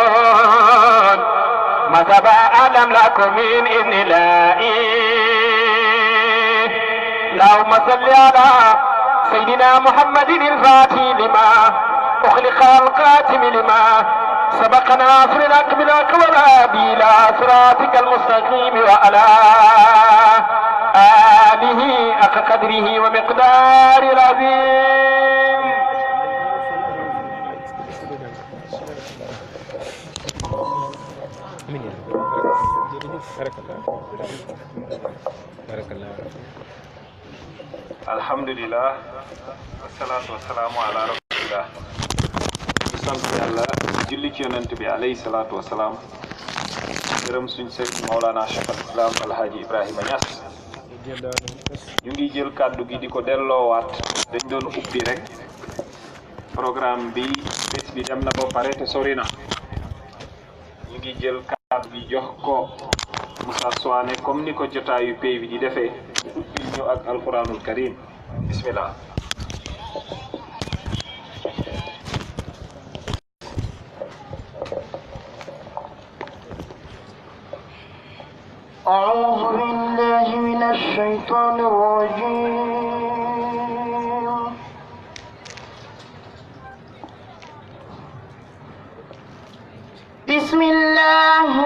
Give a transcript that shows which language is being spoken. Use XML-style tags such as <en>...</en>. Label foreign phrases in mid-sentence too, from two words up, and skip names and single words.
<ar>ما تبع آدم لكم من إذن لائي اللهم صل على سيدنا محمد الفاتح لما أخلق القاتم لما سبقنا ناصر الحق بالحق والهادي إلى صراطك المستقيم وعلى آله حق قدره ومقدار العظيم. الحمد لله والصلاة والسلام على رسول الله</ar> <wo>di sant yàlla julli ci yonent bi</wo> <ar>عليه الصلاة والسلام</ar> <wo>gërëm suñ sëriñ Mawlana Cheikh al Islam Alhaji Ibrahima Niass ñu ngi jël kàddu gi di ko delloowaat dañ doon ubbi rek programme bi bés bi dem na ba pare te sori na ñu ngi jël kàddu gi jox ko Moussa Souane comme ni ko jotaayu pay bi di defee ubbil ñu ak</wo> <ar>القرآن الكريم بسم الله. أعوذ بالله من الشيطان الرجيم بسم الله</ar>